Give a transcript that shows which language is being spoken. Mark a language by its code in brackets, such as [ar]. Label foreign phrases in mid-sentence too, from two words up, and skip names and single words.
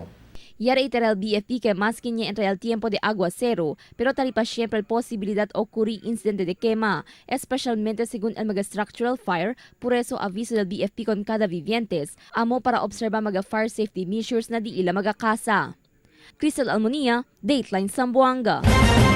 [cbk] Y reitera el BFP que más que entre el tiempo de aguacero, pero taripa siempre la posibilidad de ocurrir incidente de quema, especialmente según el mega [en] structural fire, [cbk] por eso aviso del BFP con cada vivientes, amo para observar mga [en] fire safety measures [cbk] na di ila magakasa. Crystal Almonia, Dateline Zamboanga.